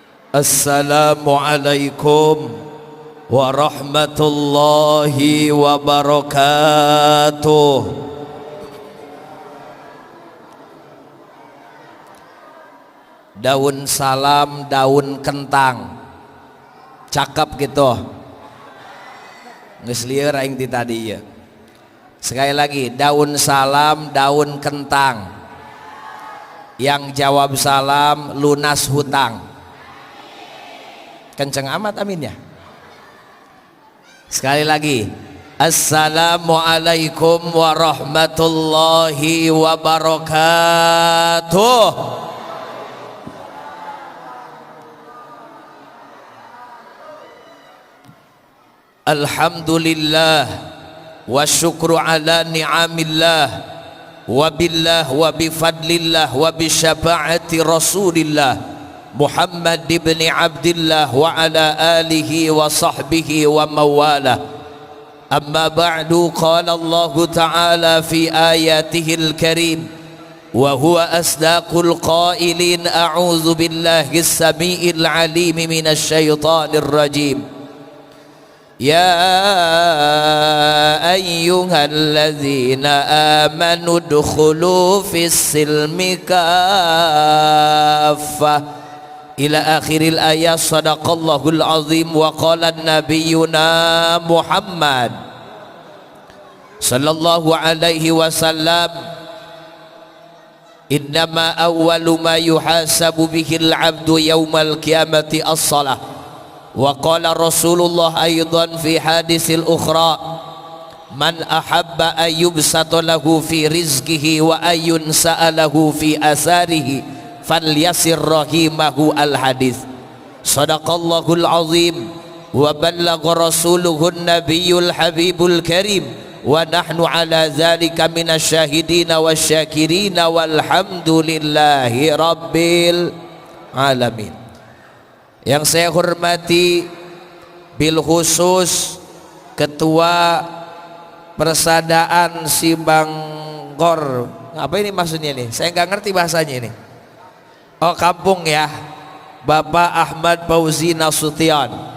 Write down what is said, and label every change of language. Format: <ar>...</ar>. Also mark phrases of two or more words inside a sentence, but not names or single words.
<ar>السلام عليكم ورحمة الله وبركاته.</ar> <id>Daun salam, daun kentang, cakep gitu.</id> <su>Geus lieur aing ti tadi ya.</su> <id>Sekali lagi, daun salam, daun kentang. Yang jawab salam lunas hutang. Kenceng amat amin ya. Sekali lagi,</id> <ar>السلام عليكم ورحمة الله وبركاته. الحمد لله والشكر على نعم الله وبالله وبفضل الله وبشفاعة رسول الله محمد بن عبد الله وعلى آله وصحبه ومن والاه. أما بعد قال الله تعالى في آياته الكريم وهو أصدق القائلين أعوذ بالله السميع العليم من الشيطان الرجيم. يا أيها الذين آمنوا ادخلوا في السلم كافة إلى آخر الآية. صدق الله العظيم. وقال نبينا محمد صلى الله عليه وسلم إنما أول ما يحاسب به العبد يوم القيامة الصلاة. وقال رسول الله أيضا في الحديث الأخرى من أحب أن يبسط له في رزقه وأن ينسأ له في أثره فليصل رحمه. الحديث. صدق الله العظيم وبلغ رسوله النبي الحبيب الكريم ونحن على ذلك من الشاهدين والشاكرين والحمد لله رب العالمين.</ar> <id>Yang saya hormati</id> <ar>بالخصوص</ar> <id>Ketua Persadaan Sibanggor. Apa ini maksudnya nih? Saya nggak ngerti bahasanya ini. Oh, kampung ya, Bapak Ahmad Fauzi Nasution.</id>